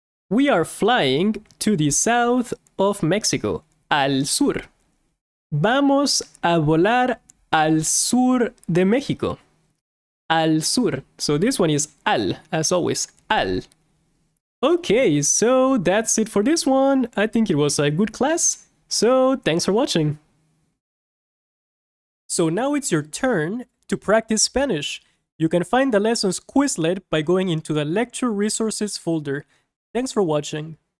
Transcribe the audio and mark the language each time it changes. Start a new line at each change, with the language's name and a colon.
English: We are flying to the south of Mexico.
Spanish: Al sur. Vamos a volar al sur de México. Al sur.
English: So this one is al, as always. Al. Okay, so that's it for this one. I think it was a good class. So thanks for watching. So now it's your turn to practice Spanish. You can find the lessons Quizlet by going into the lecture resources folder. Thanks for watching.